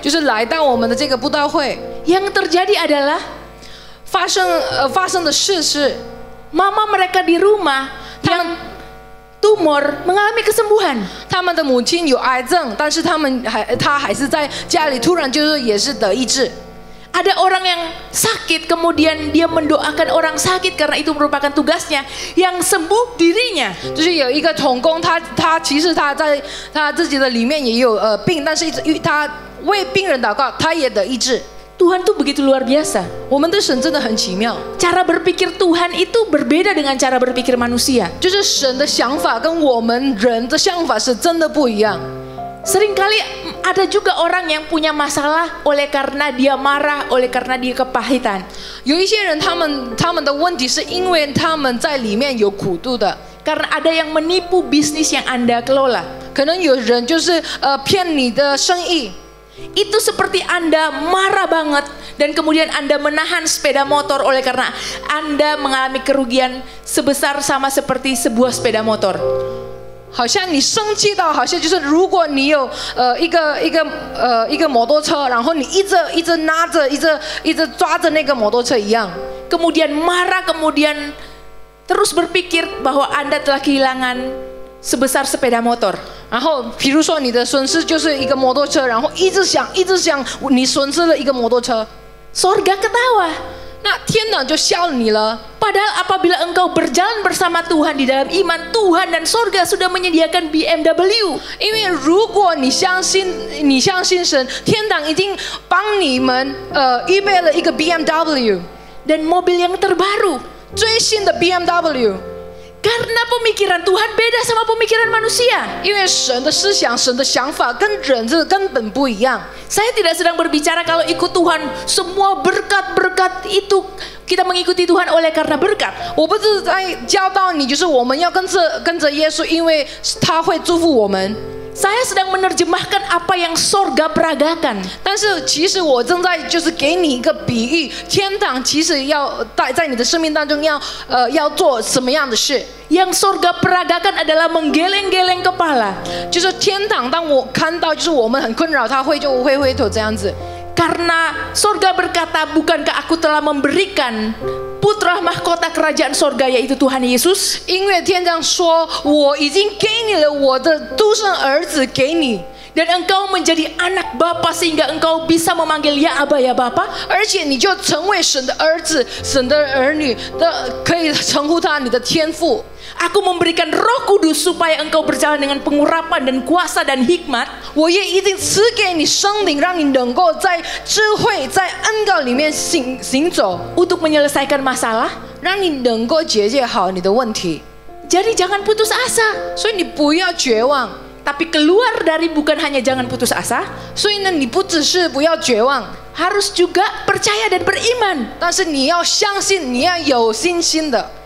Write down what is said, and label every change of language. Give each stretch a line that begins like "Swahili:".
Chinese: 就是来到我们的这个布道会。
Indonesian: Yang terjadi adalah
Chinese: 发生的事是
Indonesian: mama mereka di rumah yang tumor mengalami kesembuhan.
Chinese: 他们的母亲有癌症，但是他还是在家里突然就是也是得医治。
Indonesian: Ada orang yang sakit, kemudian dia mendoakan orang sakit karena itu merupakan tugasnya. Yang sembuh dirinya.
Chinese: 就是有一个同工，他其实他在他自己的里面也有病，但是他为病人祷告，他也得医治。
Indonesian: Tuhan tuh begitu luar biasa.
Chinese: 我们的神真的很奇妙。
Indonesian: Cara berpikir Tuhan itu berbeda dengan cara berpikir manusia.
Chinese: 就是神的想法跟我们人的想法是真的不一样。
Indonesian: Seringkali ada juga orang yang punya masalah oleh karena dia marah, oleh karena dia kepahitan.
Chinese: 有一些人他们的问题是因为他们在里面有苦度的，
Indonesian: Karena ada yang menipu bisnis yang Anda kelola.
Chinese: 可能有人就是骗你的生意。
Indonesian: Itu seperti Anda marah banget dan kemudian Anda menahan sepeda motor oleh karena Anda mengalami kerugian sebesar sama seperti sebuah sepeda motor.
Chinese: 好像你生气到，好像就是如果你有一个摩托车，然后你一直拿着，一直抓着那个摩托车一样，
Indonesian: Kemudian marah, kemudian terus berpikir bahwa Anda telah kehilangan sebesar sepeda motor.
Chinese: 然后比如说你的损失就是一个摩托车，然后一直想你损失了一个摩托车，
Indonesian: Sorga ketawa.
Chinese: 那天堂就笑你了。
Indonesian: Padahal apabila engkau berjalan bersama Tuhan di dalam iman, Tuhan dan sorga sudah menyediakan BMW.
Chinese: 因为如果你相信神，天堂已经帮你们预备了一个 BMW
Indonesian: Dan mobil yang terbaru.
Chinese: 最新的 BMW。
Indonesian: Karena pemikiran Tuhan beda sama pemikiran manusia.
Chinese: 因为神的思想、神的想法跟人是根本不一样。
Indonesian: Saya tidak sedang berbicara kalau ikut Tuhan semua berkat-berkat itu kita mengikuti Tuhan oleh karena berkat.
Chinese: 我不是在教导你，就是我们要跟着耶稣，因为他会祝福我们。
Indonesian: Saya sedang menerjemahkan apa yang sorga peragakan.
Chinese: 但是其实我正在就是给你一个比喻，天堂其实要在你的生命当中要做什么样的事。
Indonesian: Yang sorga peragakan adalah menggeleng-geleng kepala.
Chinese: 就是天堂，当我看到就是我们很困扰，他就会回头这样子。
Indonesian: Karena sorga berkata, bukankah aku telah memberikan putra mahkota kerajaan sorga yaitu Tuhan Yesus?
Chinese: 因为天堂说，我已经给你了我的独生儿子给你。
Indonesian: Dan engkau menjadi anak Bapa sehingga engkau bisa memanggil ya Aba ya Bapa.
Chinese: 而且你就成为神的儿子、神的儿女的，可以称呼他你的天父。
Indonesian: Aku memberikan Roh Kudus supaya engkau berjalan dengan pengurapan dan kuasa dan hikmat.
Chinese: 我也一定赐给你圣灵，让你能够在智慧、在恩膏里面行走，
Indonesian: Untuk menyelesaikan masalah.
Chinese: 让你能够解决好你的问题。
Indonesian: Jadi jangan putus asa.
Chinese: 所以你不要绝望。
Indonesian: Tapi keluar dari bukan hanya jangan putus asa.
Chinese: 所以呢，你不只是不要绝望，
Indonesian: Harus juga percaya dan beriman.
Chinese: 但是你要相信，你要有信心的。